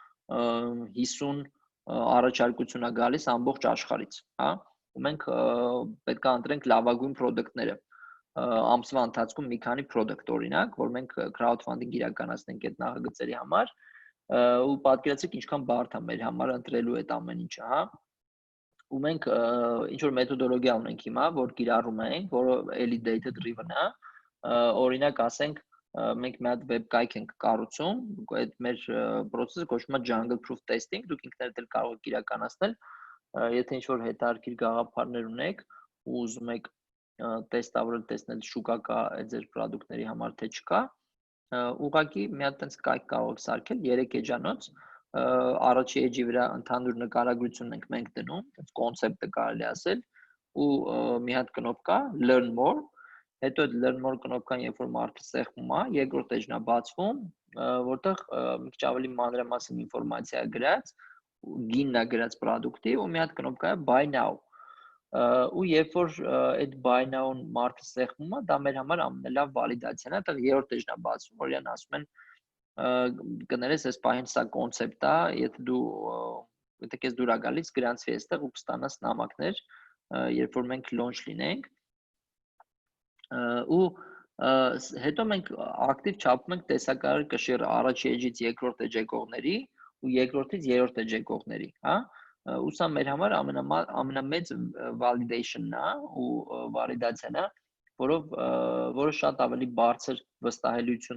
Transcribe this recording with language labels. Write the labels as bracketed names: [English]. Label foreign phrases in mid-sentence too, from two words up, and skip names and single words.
[Armenian] 50 առաջարկություն է գալիս ամբողջ աշխարհից, հա, ու մենք պետք է ընտրենք լավագույն product-ները ամսվա ընթացքում մի քանի product օրինակ, որ մենք crowdfunding իրականացնենք այդ նախագծերի համար, ու պատկերացրեք ինչքան բարդ է մեր համար ընտրելու այդ ամեն ինչը, հա։ Ու մենք ինչ որ մեթոդոլոգիա ունենք հիմա, որ կիրառում ենք, որը էլի [English] data driven [Armenian] է, օրինակ ասենք մենք մի հատ web կայք ենք կառուցում, այդ մեր process-ը կոչվում է [English] jungle proof testing, [Armenian] դուք ինքներդ էլ կարող եք իրականացնել, եթե ինչ որ հետաքրքիր գաղափարներ ունեք ու ուզում եք տեստավորել, տեսնել շուկա կա այդ ձեր product-ների համար թե չկա, ուղղակի մի հատ տենց կայք կարող եք սարքել 3 էջանոց, առաջի էջի վրա ընդհանուր նկարագրությունն ենք մենք դնում, այդ կոնցեպտը կարելի ասել, ու մի հատ կնոպկա [English] learn more, [Armenian] հետո այդ [English] learn more [Armenian] կնոպկան երբ որ մարդը սեղմում է, երկրորդ էջն է բացվում, որտեղ մի քիչ ավելի մանրամասն ինֆորմացիա է գրած, գինն է գրած product-ի ու մի հատ կնոպկա է [English] buy now, [Armenian] ու երբ որ այդ [English] buy now-ն [Armenian] մարդը սեղմում է, դա մեր համար ամենալավ վալիդացիան է, այդտեղ երրորդ էջն է բացվում, որ իրան ասում են կներես այս պահին սա կոնցեպտ է, եթե քեզ դուր է գալիս, գրանցվի այստեղ ու կստանաս նամակներ, երբ որ մենք launch լինենք, ու հետո մենք ակտիվ չափում ենք տեսակարար կշիռը առաջի էջից երկրորդ էջ եկողների ու երկրորդից երրորդ էջ եկողների, հա։ Ու սա մեր համար ամենամեծ validation-ն է ու վալիդացիան է, որը շատ ավելի բարձր վստահելիություն